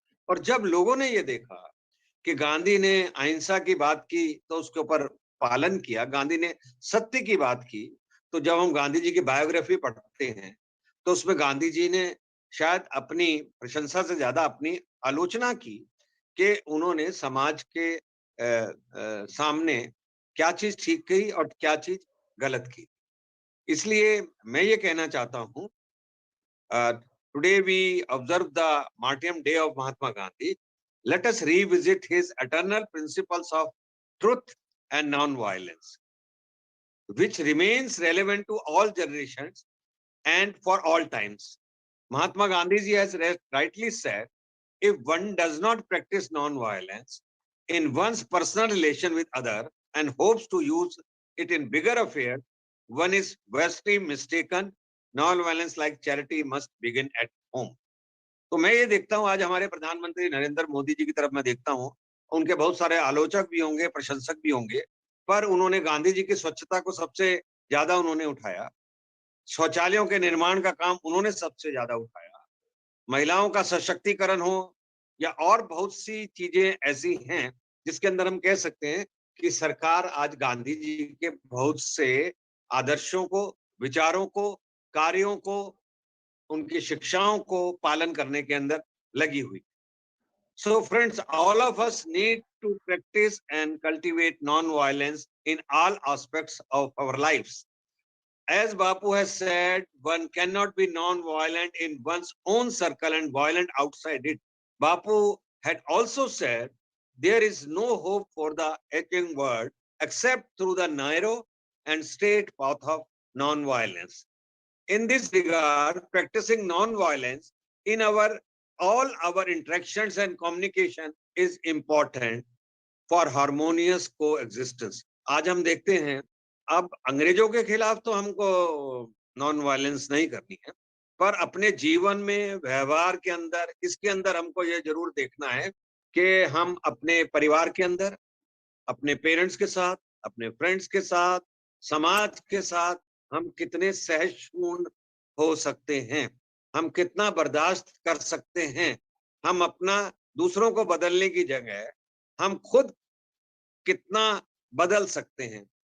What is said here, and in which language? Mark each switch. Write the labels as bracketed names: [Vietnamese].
[Hindi] और जब लोगों ने ये देखा कि गांधी ने अहिंसा की बात की तो उसके ऊपर पालन किया, गांधी ने सत्य की बात की, तो जब हम गांधी जी की बायोग्राफी पढ़ते हैं तो उसमें गांधी जी ने शायद अपनी प्रशंसा से ज्यादा अपनी आलोचना की कि उन्होंने समाज के सामने क्या चीज ठीक की और क्या चीज गलत की। इसलिए मैं ये कहना चाहता हूं, [English] today we observe the Martyrdom Day of Mahatma Gandhi. Let us revisit his eternal principles of truth and non-violence, which remains relevant to all generations and for all times. Mahatma Gandhi ji has rightly said, if one does not practice non-violence in one's personal relation with other and hopes to use it in bigger affairs, one is vastly mistaken. Non-violence like charity must begin at home. [Hindi] तो मैं ये देखता हूँ, आज हमारे प्रधानमंत्री नरेंद्र मोदी जी की तरफ मैं देखता हूँ, उनके बहुत सारे आलोचक भी होंगे, प्रशंसक भी होंगे, पर उन्होंने गांधी जी की स्वच्छता को सबसे ज्यादा उन्होंने उठाया। शौचालयों के निर्माण का काम उन्होंने सबसे ज्यादा उठाया। महिलाओं का सशक्तिकरण हो या और बहुत सी चीजें ऐसी हैं जिसके अंदर हम कह सकते हैं कि सरकार आज गांधी जी के बहुत से आदर्शों को, विचारों को, कार्यों को, उनकी शिक्षाओं को पालन करने के अंदर लगी हुई। [English] So friends, all of us need to practice and cultivate non-violence in all aspects of our lives. As Bapu has said, one cannot be non-violent in one's own circle and violent outside it. Bapu had also said, there is no hope for the aching world except through the narrow and straight path of non-violence. In this regard, practicing non-violence in all our interactions and communication is important for harmonious coexistence. [Hindi] आज हम देखते हैं, अब अंग्रेजों के खिलाफ तो हमको नॉन वायलेंस नहीं करनी है, पर अपने जीवन में, व्यवहार के अंदर, इसके अंदर हमको ये जरूर देखना है कि हम अपने परिवार के अंदर, अपने पेरेंट्स के साथ, अपने फ्रेंड्स के साथ, समाज के साथ हम कितने सहिष्णु हो सकते हैं, हम कितना बर्दाश्त कर सकते हैं, हम अपना दूसरों को बदलने की जगह हम खुद कितना बदल सकते हैं।